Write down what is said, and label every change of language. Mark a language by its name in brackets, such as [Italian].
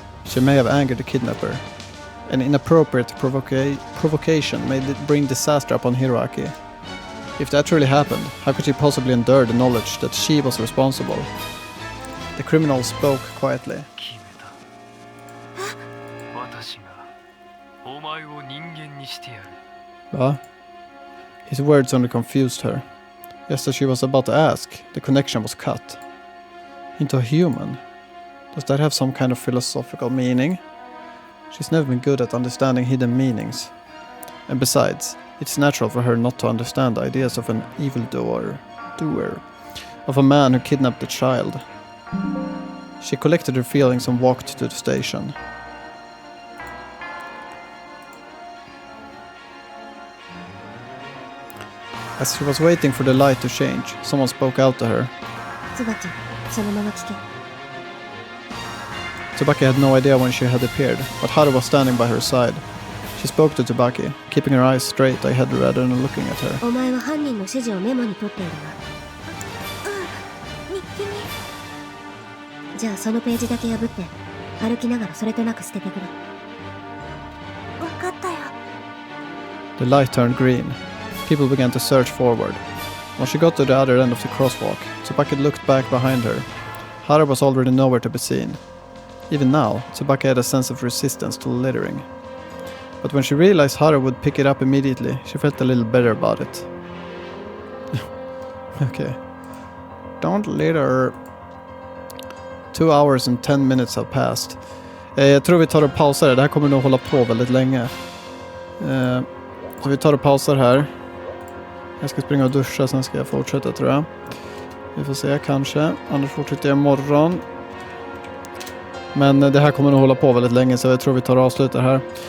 [English] She may have angered the kidnapper. An inappropriate provocation may bring disaster upon Hiroaki. If that really happened, how could she possibly endure the knowledge that she was responsible? The criminal spoke quietly. [Japanese] 私がお前を人間にしてやる。 [English] Huh? His words only confused her. Just as she was about to ask, the connection was cut. Into a human? Does that have some kind of philosophical meaning? She's never been good at understanding hidden meanings. And besides, it's natural for her not to understand the ideas of an evildoer, of a man who kidnapped a child. She collected her feelings and walked to the station. As she was waiting for the light to change, someone spoke out to her. [Japanese] 椿、そのまま聞け。 [English] Tsubaki had no idea when she had appeared, but Haru was standing by her side. She spoke to Tsubaki, keeping her eyes straight ahead rather than looking at her. [Japanese] お前は犯人の指示をメモに取っているな。日記に。じゃあそのページだけ破って歩きながらそれとなく捨ててくれ。分かったよ。 [English] The light turned green. People began to surge forward. When she got to the other end of the crosswalk, Tsubaki looked back behind her. Haru was already nowhere to be seen. Even now, Tsubaki had a sense of resistance to littering. But when she realized Haru would pick it up immediately, she felt a little better about it. Okay. Don't litter. 2 hours and 10 minutes have passed. [Swedish] Jag tror vi tar och pausar det. Det här kommer nog hålla på väldigt länge. Så vi tar och pausar här. Jag ska springa och duscha, sen ska jag fortsätta tror jag. Vi får se kanske. Annars fortsätter jag imorgon. Men det här kommer nog hålla på väldigt länge, så jag tror vi tar och avslutar här.